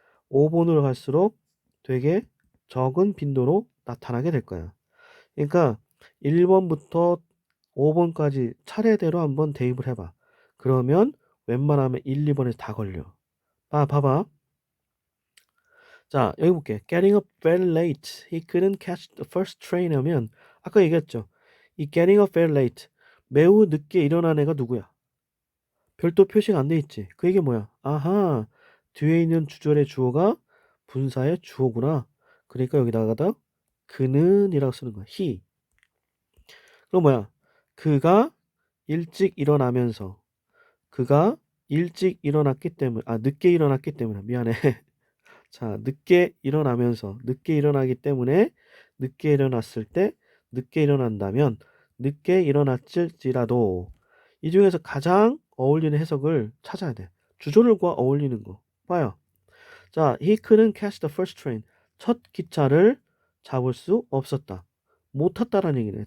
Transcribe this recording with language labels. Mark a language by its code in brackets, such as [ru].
[ko] 5번으로 갈수록 되게 적은 빈도로 나타나게 될 거야. 그러니까 1번부터 5번까지 차례대로 한번 대입을 해봐. 그러면 웬만하면 1, 2번에 다 걸려. 봐봐. 자, 여기 볼게. [en] Getting up very late. He couldn't catch the first train [ko] 하면 아까 얘기했죠. [en] 이 getting up very late. [ko] 매우 늦게 일어난 애가 누구야? 별도 표시가 안 돼 있지. 그 얘기 뭐야? 아하, 뒤에 있는 주절의 주어가 분사의 주어구나. 그러니까 여기다가다 그는이라고 쓰는 거야. he. 그럼 뭐야? 그가 일찍 일어나면서 그가 일찍 일어났기 때문에 늦게 일어났기 때문에 미안해. 자, 늦게 일어나면서 늦게 일어나기 때문에 늦게 일어났을 때 늦게 일어난다면 늦게 일어났을지라도 이 중에서 가장 어울리는 해석을 찾아야 돼. 주절과 어울리는 거. 봐요. [en] 자, he couldn't catch the first train. [ko] 첫 기차를 잡을 수 없었다. 못 탔다라는 얘기네.